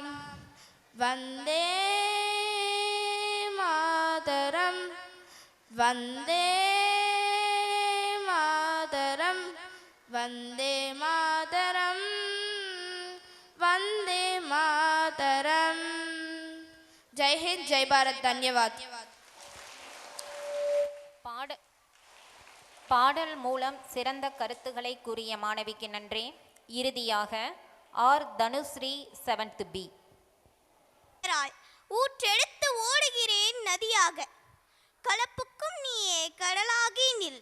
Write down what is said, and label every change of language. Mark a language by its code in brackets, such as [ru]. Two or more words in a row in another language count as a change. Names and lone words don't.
[hi] वंदे मातरम, वंदे मातरम, वंदे मातरम, वंदे मातरम। जय हिंद, जय भारत, धन्यवाद। [ta] பாடல் மூலம் சிறந்த கருத்துக்களை கூறிய மாணவிக்கு நன்றி. இறுதியாக ஆர் தனுஸ்ரீ 7th B. ஊற்றெடுத்து ஓடுகிறேன் நதியாக, கலப்புக்கும் நீயே கடலாகி நில்.